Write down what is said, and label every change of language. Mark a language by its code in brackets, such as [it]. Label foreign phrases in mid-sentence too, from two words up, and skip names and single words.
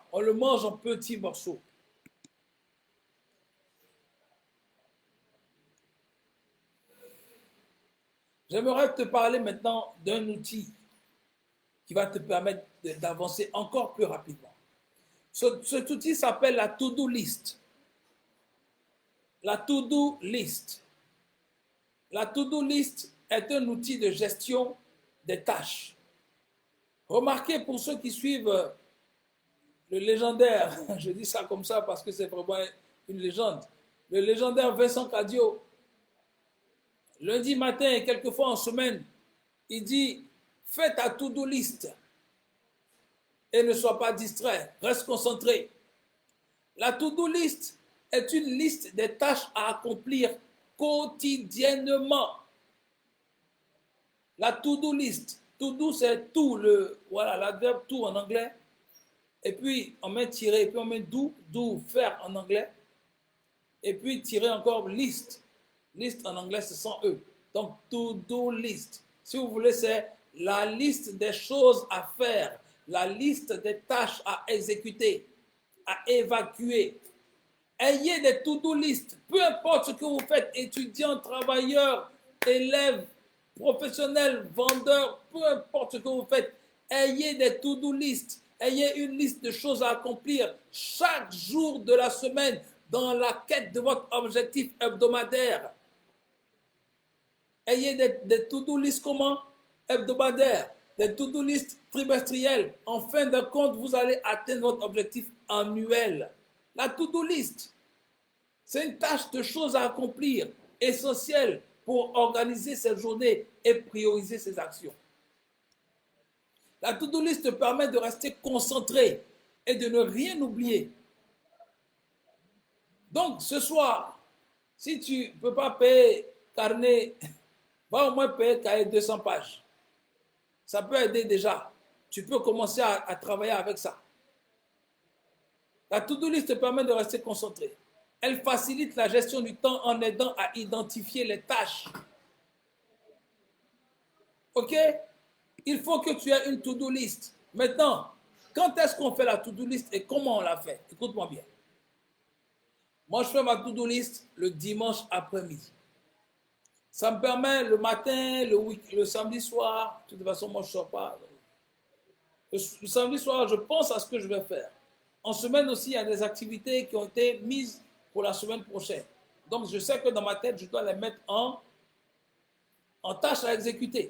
[fr] On le mange en petits morceaux. J'aimerais te parler maintenant d'un outil qui va te permettre d'avancer encore plus rapidement. Cet outil s'appelle la [en] To-Do List. [fr] La [en] To-Do List. [fr] La [en] To-Do List [fr] est un outil de gestion des tâches. Remarquez pour ceux qui suivent le légendaire, je dis ça comme ça parce que c'est vraiment une légende, le légendaire Vincent Cadio, lundi matin et quelquefois en semaine, il dit « Fais ta [en] to-do list [fr] et ne sois pas distrait, reste concentré. » La [en] to-do list [fr] est une liste des tâches à accomplir quotidiennement. La [en] to-do list, [fr] to-do c'est tout, l'adverbe tout en anglais, et puis on met tiré, et puis on met do, faire en anglais, et puis tirer encore list. List en anglais, c'est sans E. Donc, [en] to-do list. [fr] Si vous voulez, c'est la liste des choses à faire, la liste des tâches à exécuter, à évacuer. Ayez des [en] to-do list. [fr] Peu importe ce que vous faites, étudiants, travailleurs, élèves, professionnels, vendeurs, peu importe ce que vous faites, ayez des [en] to-do list. [fr] Ayez une liste de choses à accomplir chaque jour de la semaine dans la quête de votre objectif hebdomadaire. Ayez des [en] to-do list [fr] comment? Hebdomadaires, des [en] to-do list [fr] trimestriels. En fin de compte, vous allez atteindre votre objectif annuel. La [en] to-do list, [fr] c'est une tâche de choses à accomplir, essentielle pour organiser ses journées et prioriser ses actions. La [en] to-do list [fr] permet de rester concentré et de ne rien oublier. Donc, ce soir, si tu ne peux pas payer carnet, va au moins payer cahier 200 pages. Ça peut aider déjà. Tu peux commencer à travailler avec ça. La [en] to-do list [fr] te permet de rester concentré. Elle facilite la gestion du temps en aidant à identifier les tâches. OK? Il faut que tu aies une [en] to-do list. [fr] Maintenant, quand est-ce qu'on fait la [en] to-do list [fr] et comment on la fait? Écoute-moi bien. Moi, je fais ma [en] to-do list [fr] le dimanche après-midi. Ça me permet le matin, le samedi soir, de toute façon, moi, je ne sors pas. Le samedi soir, je pense à ce que je vais faire. En semaine aussi, il y a des activités qui ont été mises pour la semaine prochaine. Donc, je sais que dans ma tête, je dois les mettre en tâche à exécuter.